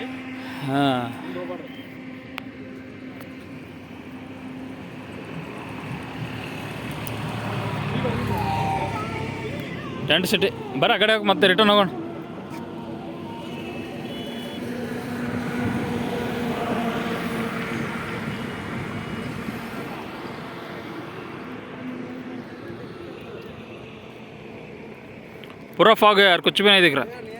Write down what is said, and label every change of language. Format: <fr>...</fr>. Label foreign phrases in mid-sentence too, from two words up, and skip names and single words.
<kn>हाँ</kn> <en>tent city</en> <kn>ಬರ ಆ ಕಡೆ ಹೋಗಿ ಮತ್ತೆ ರಿಟರ್ನ್ ಹೋಗೋಣ.</kn> <hi>पूरा फॉग है यार, कुछ भी नहीं दिख रहा.</hi>